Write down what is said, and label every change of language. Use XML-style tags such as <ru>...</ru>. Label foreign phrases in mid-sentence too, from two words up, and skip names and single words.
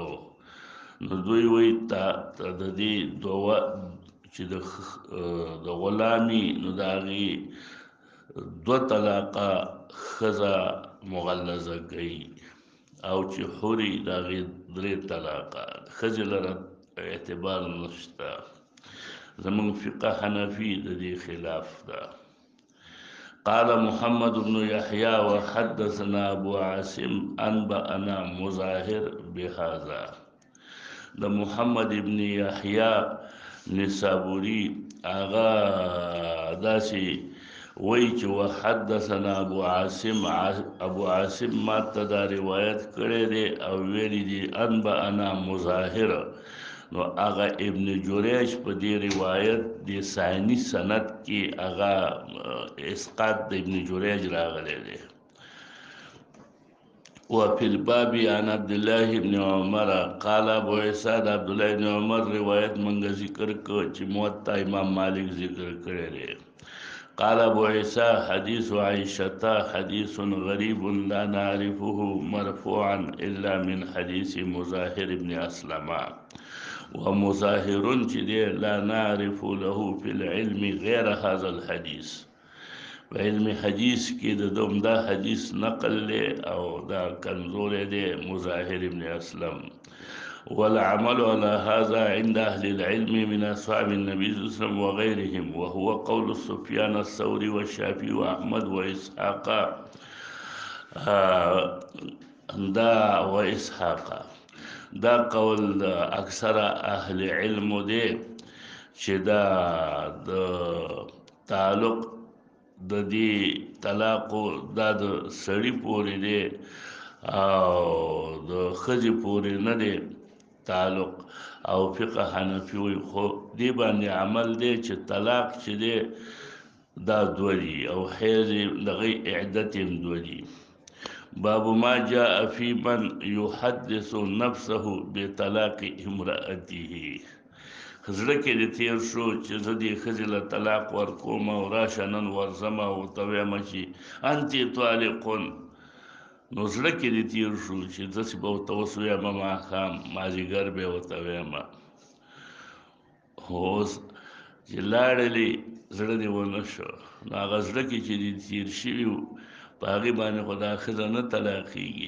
<ps>نو دوی وایي د دې دوه چې د غلامي نو د هغې دوه طلاقه ښځه مغلظه کوي او چې حوري د هغې درې طلاقه ښځې لره اعتبار نشته. زمونږ فقه حنفي د دې خلاف ده.</ps> <ar>قال محمد بن يحيى وحدثنا ابو عاصم انبأنا مظاهر بهذا.</ar> <ps>د محمد ابن يحيى نسابوري آغا داسي وی چې وحدثنا ابو عاصم ما ته دا روایت کړی دی او ویلی دی انبأنا مظاهر. نو هغه ابن جریج په دې روایت د ثانی سند کې هغه اسقاط د ابن جریج راغلی دی.</ps> <ar>وفي الباب عن عبد الله بن عمر</ar> <ps>قال ابو عيسى عبد الله بن عمر روایت منګه ذکر کو چې موطا امام مالک ذکر کړی دی.</ps> <ar>قال ابو عيسى حديث عائشة حديث غريب لا نعرفه مرفوعا الا من حديث مظاهر بن اسلم. ومظاهر لا نعرف له في العلم غير هذا الحديث.</ar> <ps>په علم حدیث کې د دوم دا حدیث نقل له او دا کمزور دی مظاهر ابن اسلم.</ps> <ar>والعمل على هذا عند اهل العلم من اصحاب النبي صلى الله عليه وسلم وغيرهم وهو قول سفيان الثوري والشافعي واحمد واسحاق</ar> <ps>دا قول اکثر اهل علم دی چې دا د تعلق د دې طلاقو دا د سړي پورې دی او د ښځې پورې نه دی تعلق. او فقه حنفي وایي خو دې باندې عمل دی چې طلاق چې دی دا دوه دي او حیض دغه عدت هم دوه دي.</ps> <ar>باب ما جاء في من يحدث نفسه بطلاق امرأته.</ar> <ps>زړه کې دې تیر شو چې زه دې ښځې له طلاق ورکوم او راشه نن ورځمه ورته ویم چې</ps> <ar>انتې طالقون.</ar> <ps>نو زړه کې دې تیر شو چې داسې به ورته اوس ویمه ماښام مازدیګر به یې ورته ویمه. اوس چې لاړلې زړه دې ونه شو نو هغه زړه کې چې دې تیر شوي وو په هغې باندې خو دا ښځه نه طلاقېږي.</ps>